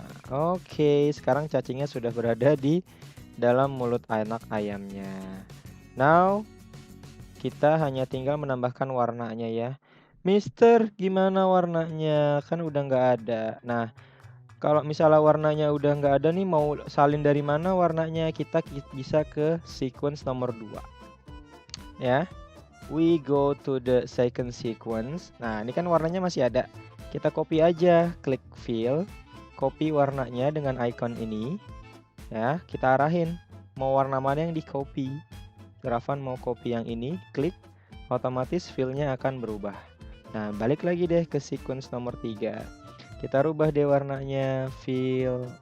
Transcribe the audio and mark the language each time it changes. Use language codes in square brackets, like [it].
[id] Oke, sekarang cacingnya sudah berada di dalam mulut anak ayamnya. Now, kita hanya tinggal menambahkan warnanya ya. Mister, gimana warnanya? Kan udah nggak ada. Nah, kalau misalnya warnanya udah nggak ada nih, mau salin dari mana warnanya? Kita bisa ke sequence nomor 2. [en] Ya, we go to the second sequence. [id] Nah, ini kan warnanya masih ada. Kita copy aja, klik fill, copy warnanya dengan icon ini. Ya, kita arahin mau warna mana yang di copy. Ravan mau copy yang ini, klik, otomatis fill-nya akan berubah. Nah, balik lagi deh ke sequence nomor 3. Kita rubah deh warnanya, fill.